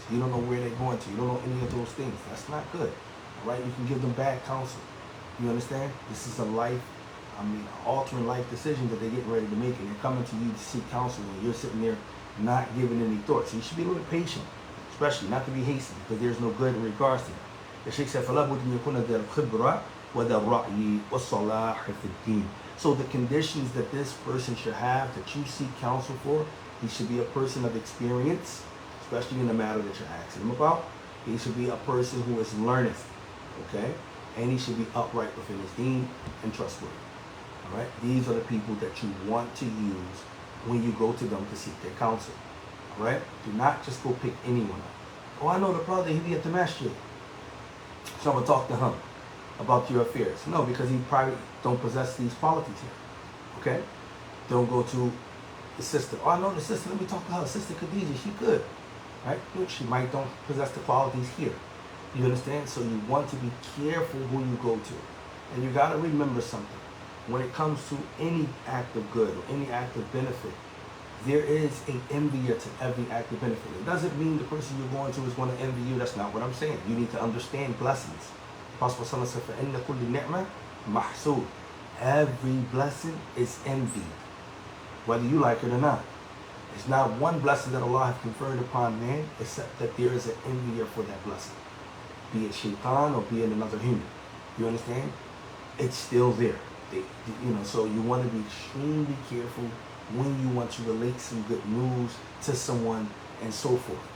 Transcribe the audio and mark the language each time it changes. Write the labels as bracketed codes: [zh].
[en] You don't know where they're going to. You don't know any of those things. That's not good. All right, you can give them bad counsel. You understand? This is a life, altering life decision that they're getting ready to make, and they're coming to you to seek counsel, and you're sitting there not giving any thought. So you should be a little patient, especially not to be hasty, because there's no good in regards to that. The Sheikh said, [ar] فَلَا بُدْ أَنْ يَكُونَ ذَا الْخِبْرَةِ وَذَا الرَّأْيِ وَالصَّلَاحِ فِي الدِّينِ. [en] So the conditions that this person should have, that you seek counsel for, he should be a person of experience, especially in the matter that you're asking him about. He should be a person who is learned, okay? And he should be upright within his deen and trustworthy. All right? These are the people that you want to use when you go to them to seek their counsel. All right? Do not just go pick anyone up. Oh, I know the brother, he be at the masjid, so I'm going to talk to him about your affairs. No, because he probably don't possess these qualities here. Okay? Don't go to the sister. Oh, I know the sister, let me talk to her. Sister Khadija, she good. Right? She might don't possess the qualities here. You understand? So you want to be careful who you go to. And you got to remember something. When it comes to any act of good or any act of benefit, there is an envier to every act of benefit. It doesn't mean the person you're going to is going to envy you. That's not what I'm saying. You need to understand blessings. Apostle Sallallahu said, [ar] فَإِنَّ كُلِّ نِعْمَةٍ مَحْسُودٍ. [en] Every blessing is envied, whether you like it or not. There's not one blessing that Allah has conferred upon man except that there is an envier for that blessing. Be it shaitan or be it another human. You understand? It's still there. So you want to be extremely careful when you want to relate some good news to someone and so forth.